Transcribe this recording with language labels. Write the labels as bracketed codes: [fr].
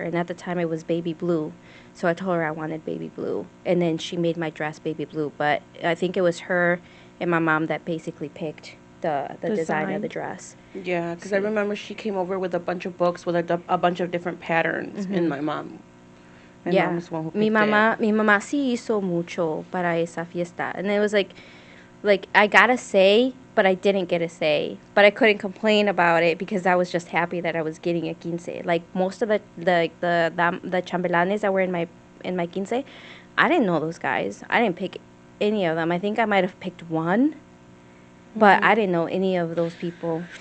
[en] And at the time it was baby blue. So I told her I wanted baby blue. And then she made my dress baby blue. But I think it was her and my mom that basically picked the design of the dress. Yeah, because I remember she came over with a bunch of books with a bunch of different patterns, and my mom. My Yeah. mom was the one who [es] Mi [en] picked it. [es] mi mamá sí hizo mucho para esa fiesta. [en] And it was like I got a say, but I didn't get a say. But I couldn't complain about it because I was just happy that I was getting a quince. Like most of the chambelanes that were in my quince, I didn't know those guys. I didn't pick any of them. I think I might have picked one, but I didn't know any of those people.